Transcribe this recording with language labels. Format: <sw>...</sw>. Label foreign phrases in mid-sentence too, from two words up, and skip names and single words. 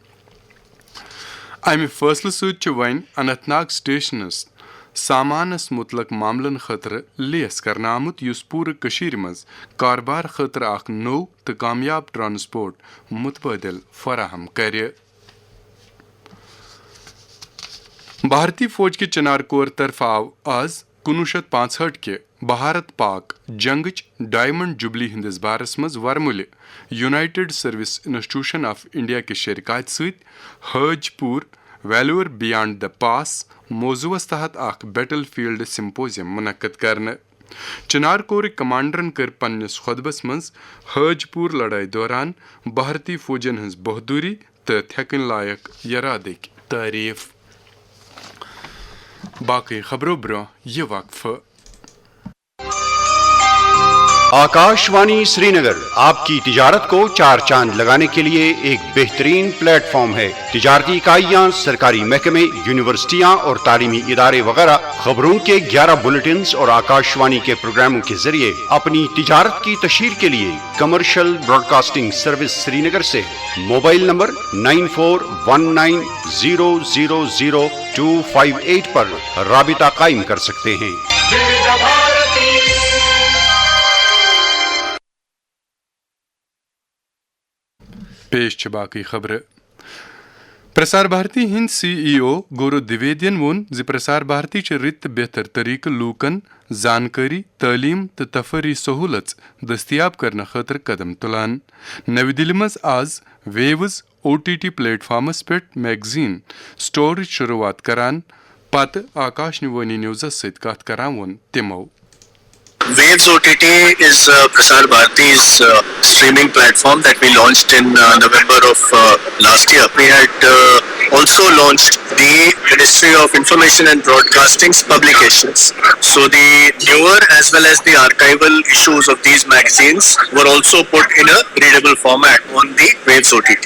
<ks>امہِ فٲصلہٕ سۭتۍ چھُ وۄنۍ اننت ناگ سٹیشنس سامانس متعلق معاملن خٲطرٕ لیس کرنہٕ آمُت یُس پوٗرٕ کٔشیٖرِ منٛز کاربار خٲطرٕ اکھ نوٚو تہٕ کامیاب ٹرانسپورٹ متبادل فراہم کرِ بھارتی فوج کہِ چنار کور طرفہٕ آو آز 1965 کہِ بھارت پاک جنگٕچ</ks> <en>diamond jubilee</en> <ks>ہندس بارس منٛز ورمُلہِ یونائٹڈ سروس انسٹیٹیوشن آف انڈیا کہِ شرکات سۭتۍ حاج پوٗر ویلور بیانڈ دا پاس موضوعس تحت اکھ</ks> <en>battlefield symposium</en> <ks>منعقد کرنہٕ چنار کورٕکۍ کمانڈرن کٔر پننِس خۄطبس منٛز حاج پوٗر لڑٲے دوران بھارتی فوجن ہٕنٛز بہادوٗری تہٕ تھٮ۪کٕنۍ لایق یرادٕکۍ تعریٖف باقی خبروں برونٛہہ یہ وقفہٕ</ks> <ur>آکاشوانی سری نگر آپ کی تجارت کو 4 چاند لگانے کے لیے ایک بہترین پلیٹ فارم ہے تجارتی اکائیاں سرکاری محکمے یونیورسٹیاں اور تعلیمی ادارے وغیرہ خبروں کے 11 بلیٹنز اور آکاشوانی کے پروگراموں کے ذریعے اپنی تجارت کی تشہیر کے لیے کمرشل براڈ کاسٹنگ سروس سری نگر سے موبائل نمبر 9419000258 پر رابطہ قائم کر سکتے ہیں</ur> <ks>پیش چھ باقی خبر پرسار بھارتی ہند سی ای او گورو دویدین وون زِ پرسار بھارتی چھ رٕتۍ بہتر طریقہٕ لوٗکن زانکٲری تعلیٖم تہٕ تفریح سہوٗلژ دٔستیاب کرنہٕ خٲطرٕ قدم تُلان نوِ دِلہِ منٛز آز ویوز OTT پلیٹ پٮ۪ٹھ میگزیٖن سٹورٕچ شروٗعات کران پتہٕ آکاش نِوانی نیوزس سۭتۍ کتھ کران ووٚن تِمو</ks> <en>Waves OTT is Prasar Bharati's streaming platform that we launched in November of last year. We had also launched the Ministry of Information and Broadcasting's publications. So the newer as well as the archival issues of these magazines were also put in a readable format on the Waves OTT.</en>